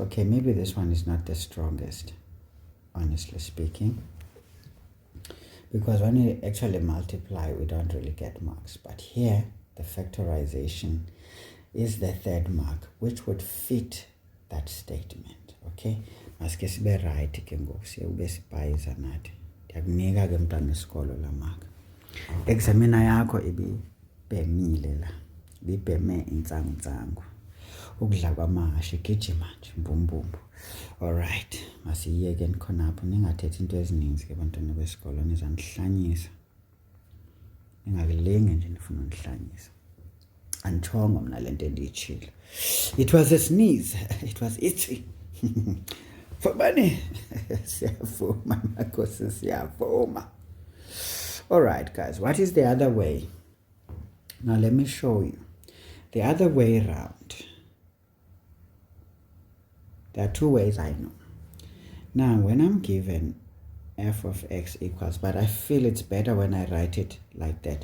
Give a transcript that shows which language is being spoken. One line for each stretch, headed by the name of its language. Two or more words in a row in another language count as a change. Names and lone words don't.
English: Okay, maybe this one is not the strongest, honestly speaking. Because when we actually multiply, we don't really get marks. But here, the factorization is the 3rd mark, which would fit that statement, okay?
Xhosa: Masike sibe right ke ngoku siye ube sibhayiza nathi. Ndiyakunika ke mntana wesikolo la mark. Examiner yakho ibibhemile la. Ibibheme intsangu. Ukudla kwamahashe igijima nje mbumbumbu. Alright, masiyeke khonapho ningathethi into ezininzi ke bantwana besikolo nizandihlanyisa. Ningakulinge nje nifuna undihlanyisa. Antshongo mna lento endiyitshilo.
English: It was a sneeze. It was itchy.
Xhosa: Fabane. Siyavuma makhosi siyavuma.
English: Alright guys, what is the other way? Now let me show you. The other way around. There are two ways I know. Now when I'm given f of x equals, but I feel it's better when I write it like that.